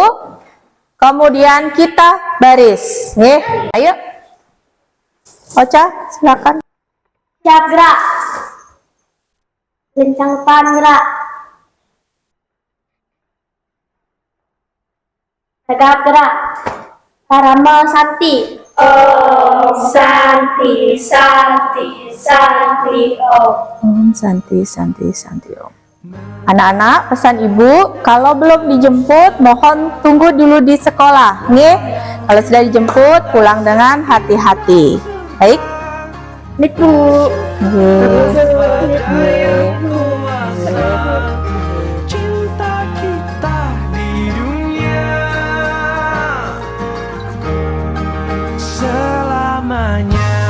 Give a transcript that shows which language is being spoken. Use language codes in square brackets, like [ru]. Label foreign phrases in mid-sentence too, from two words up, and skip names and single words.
[id] Kemudian kita baris. Ayo. Ocha, silakan. Siap gerak. Kencangkan gerak. Tegak gerak. [sa] परम शान्ति। ॐ शान्ति शान्ति शान्ति ॐ. शान्ति शान्ति शान्ति ॐ. [id] Anak-anak, pesan Ibu, kalau belum dijemput, mohon tunggu dulu di sekolah. Nih, kalau sudah dijemput, pulang dengan hati-hati. Baik? Bu. Cinta kita di dunia selamanya.